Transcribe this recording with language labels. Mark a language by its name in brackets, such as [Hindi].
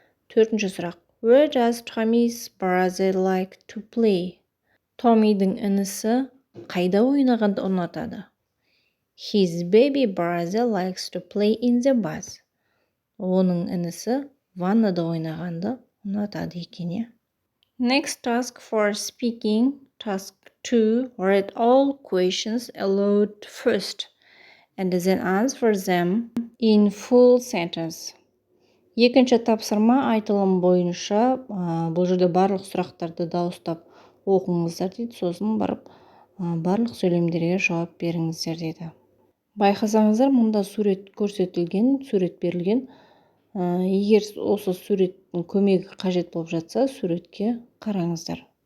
[Kazakh] Төртінші сұрақ. [English] Where does Tommy's brother like to play? [Kazakh] Tommy'дің інісі қайда ойнағанды ұнатады? [English] His baby brother likes to play in the bath. [Kazakh] Оның інісі ваннада ойнағанды ұнатады екен. [English] Next task for speaking. Task 2. Read all questions aloud first and then answer them in full sentence. [Kazakh] Екінші тапсырма айтылым бойынша бұл жерде барлық сұрақтарды дауыстап оқыңыздар дейді. Сосын барып барлық сөйлемдерге жауап беріңіздер дейді. Байқасаңыздар, мұнда сурет көрсетілген, сурет берілген. Егер осы суреттің көмегі қажет болып жатса, суретке қараңыздар.